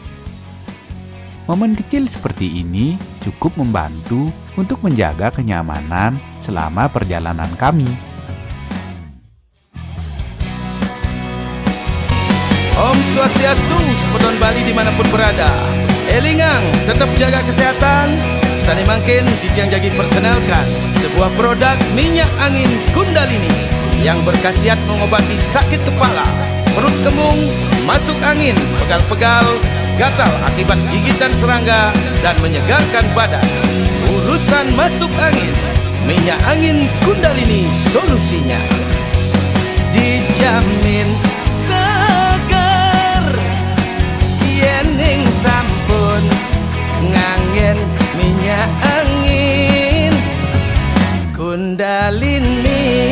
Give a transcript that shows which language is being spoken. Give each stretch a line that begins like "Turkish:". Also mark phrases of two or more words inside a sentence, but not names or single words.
Indonesian: Momen kecil seperti ini cukup membantu untuk menjaga kenyamanan selama perjalanan kami.
Balinese: Om Swastiastu,
Indonesian: Sepedon Bali dimanapun berada. Elingang, tetap jaga kesehatan.
Balinese: Sani mangkin Titiang Jagi
Indonesian: perkenalkan sebuah produk minyak angin Kundalini yang berkhasiat mengobati sakit kepala, perut kembung, masuk angin, pegal-pegal, gatal akibat gigitan serangga, dan menyegarkan badan. Urusan masuk angin, minyak angin Kundalini solusinya. Dijamin segar,
Balinese: yening sampun ngangen minyak angin Kundalini.